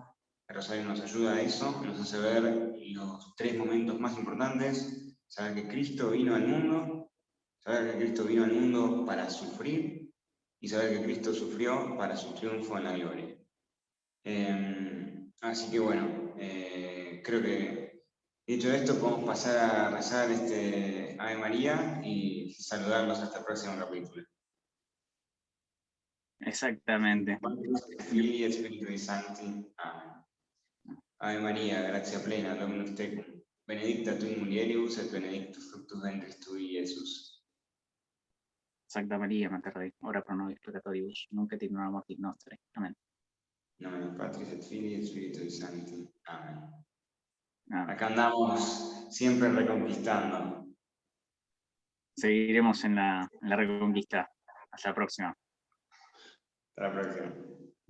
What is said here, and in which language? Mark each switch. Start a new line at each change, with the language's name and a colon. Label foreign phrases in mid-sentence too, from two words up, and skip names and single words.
Spanish: El rosario nos ayuda a eso, nos hace ver los 3 momentos más importantes: saber que Cristo vino al mundo, saber que Cristo vino al mundo para sufrir, y saber que Cristo sufrió para su triunfo en la gloria. Así que bueno, creo que dicho esto podemos pasar a rezar este Ave María y saludarlos hasta el próximo capítulo. Exactamente.
Latin: Filii et Spiritui Sancti. Amén. Ave María, gracia plena, Dominus tecum, benedicta tu in mulieribus et benedictus fructus ventris tui, Iesus. Santa María, Mater Dei, ora pro nobis peccatoribus, nunc et in hora mortis nostre. Amén. Nomen Patris et Filii et Spiritui Sancti. Amén. Amén.
Spanish: Acá andamos siempre reconquistando. Seguiremos en la reconquista. Hasta la próxima. Hasta la próxima.